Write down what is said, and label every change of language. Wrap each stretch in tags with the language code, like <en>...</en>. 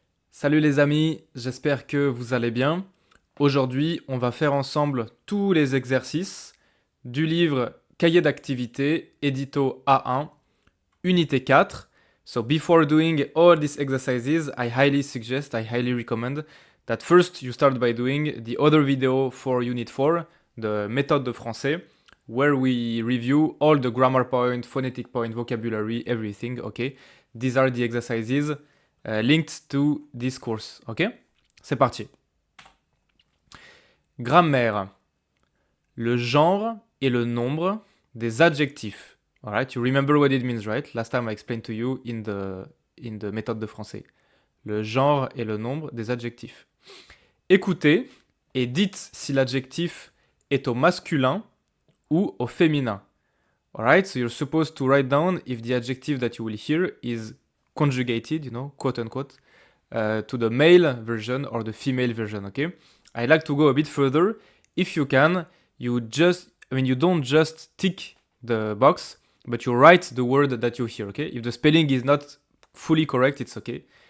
<fr>Salut les amis, j'espère que vous allez bien. Aujourd'hui, on va faire ensemble tous les exercices du livre Cahier d'activité, édito A1, unité 4.</fr> <en>So before doing all these exercises, I highly recommend that first you start by doing the other video for unit 4, the méthode de français, where we review all the grammar point, phonetic point, vocabulary, everything, okay? These are the exercises linked to this course, ok?</en> <fr>C'est parti. Grammaire. Le genre et le nombre des adjectifs.</fr> <en>Alright, you remember what it means, right? Last time I explained to you in the méthode de français.</en> <fr>Le genre et le nombre des adjectifs. Écoutez et dites si l'adjectif est au masculin ou au féminin.</fr> <en>Alright, so you're supposed to write down if the adjective that you will hear is conjugated, quote unquote, to the male version or the female version, okay? I like to go a bit further. If you can, you don't just tick the box, but you write the word that you hear, okay? If the spelling is not fully correct, it's okay.</en>